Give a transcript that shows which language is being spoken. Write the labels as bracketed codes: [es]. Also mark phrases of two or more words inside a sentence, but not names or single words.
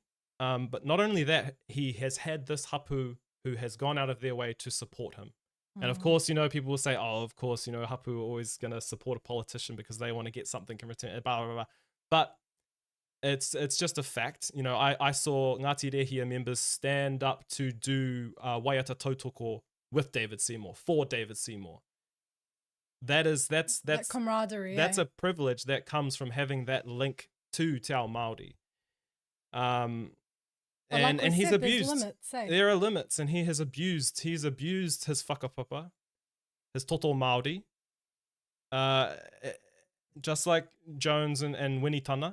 [en] But not only that, he has had this hapu who has gone out of their way to support him. And of course, you know, people will say, oh, of course, you know, hapu are always going to support a politician because they want to get something in return, blah, blah, blah. But it's just a fact. You know, I saw Ngāti Rehia members stand up to do [mi] waiata tautoko [en] with David Seymour, for David Seymour. That's that camaraderie. That's a privilege that comes from having that link to [mi] Te Ao Māori. [en] And he's abused. Limits, there are limits, and he's abused his whakapapa, his [mi] toto Māori, [en] just like Jones and Winnie Tana.